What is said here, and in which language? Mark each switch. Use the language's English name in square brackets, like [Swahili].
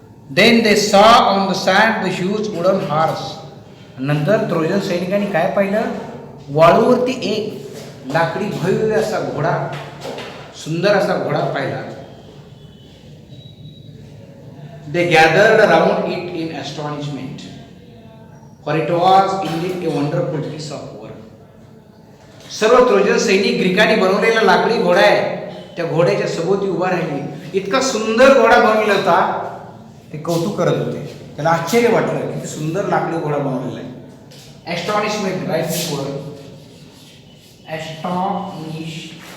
[English] Then they saw on the sand the huge wooden horse. [Marathi] नंतर Trojan सैनिकांनी काय पाहिलं, वाळूवरती एक लाकडी भव्य असा घोडा, सुंदर असा घोडा पाहिला. [English] They gathered around it in astonishment for it was indeed a wonderful piece of work. [Marathi] सर्व ट्रोजन सैनिक ग्रीकांनी बनवलेला लाकडी घोडा आहे, त्या घोड्याच्या सभोवती उभा राहिली. इतका सुंदर घोडा बनवलेला होता, ते कौतुक करत होते. त्याला आश्चर्य वाटलं की सुंदर लाकडी घोडा बनवलेला आहे. ॲस्टॉनिशमेंट, [English] Right this word, astonishment.